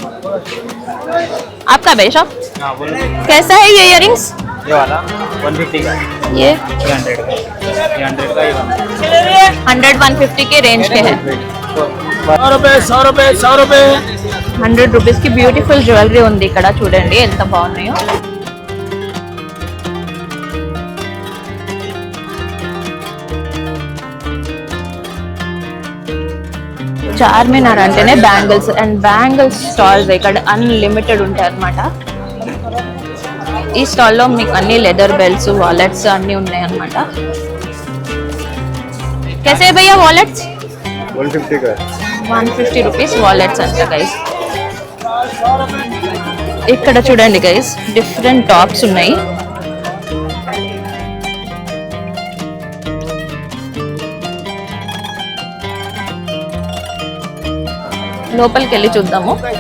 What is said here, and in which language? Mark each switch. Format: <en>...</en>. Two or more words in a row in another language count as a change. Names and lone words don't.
<hi>आपका भाई शॉप कैसा है ये</hi> <en>ear rings?</en> <hi>ये वाला 150 का, ये 100 का, ये 100 का, ये 100-150 के रेंज के है. 100 रुपए</hi> <te>100 రూపీస్ కి</te> <en>beautiful jewellery</en> <te>ఉంది ఇక్కడ. చూడండి ఎంత బాగున్నాయో. చార్మినార్ అంటేనే</te> <en>bangles and bangles stalls</en> <te>ఇక్కడ అన్లిమిటెడ్ ఉంటాయి అన్నమాట. ఈ స్టాల్లో మీకు అన్ని</te> <en>leather belts, wallets</en> <te>అన్ని ఉన్నాయి అన్నమాట.</te> <hi>कैसे भैया वॉलेट्स? 150 का,</hi> <te>150</te> <en>rupees wallets</en> <te>అంట గైస్. ఇక్కడ చూడండి గైస్,</te> <en>different tops</en> <te>ఉన్నాయి. లోపలికి వెళ్ళి చూద్దాము.</te>